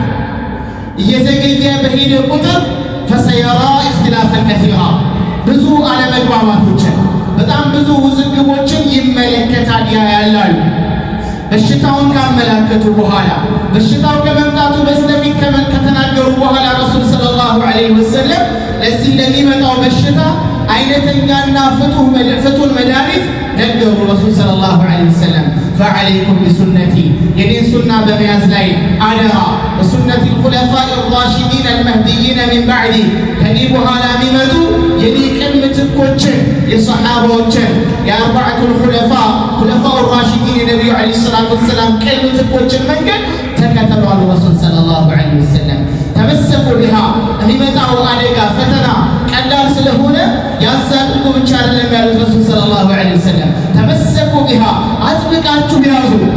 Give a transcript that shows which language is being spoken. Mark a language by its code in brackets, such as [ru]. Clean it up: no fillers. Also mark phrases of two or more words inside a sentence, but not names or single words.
[am] እየዘገየ በሄደ ቁጥር [ar] فسيرى اختلافا كثيرا [am] ብዙ አለመግባባቶችን በጣም ብዙ ውዝግቦችን ይመለከታል ያያላሉ። በሽታውን ካመላከቱ በኋላ በሽታው ከመምጣቱ በስተፊት ከተናገሩ በኋላ ረሱል ሰለላሁ [ar] عليه وسلم [am] ለዚህ ለሚመጣው በሽታ አይነተኛና ፍቱን መድኃኒት ነገሩ ረሱል [ar] صلى الله عليه وسلم فعليكم بسنتي [am] የኔን ሱና በመያዝ ላይ አደራ [ar] وسنتي الخلفاء الراشدين المهديين من بعدي [am] ከኔ በኋላ የሚመጡ የኔ ቅን ምትኮችን የሰሓባዎችን የአርባዓቱ [ar] الخلفاء خلفاء الراشدين [am] የነቢዩ [ar] عليه الصلاة والسلام [am] ቅን ምትኮችን መንገድ ተከተሉ አሉ ረሱል [ar] صلى الله عليه وسلم። تمسكوا بها [am] የሚመጣው አደጋ ፈተና ቀላል ስለሆነ ያዛድርጉ ብቻ አይደለም ያሉት ረሱል [ar] صلى الله عليه وسلم። تمسكوا بها [am] አጥብቃችሁ ያዙ።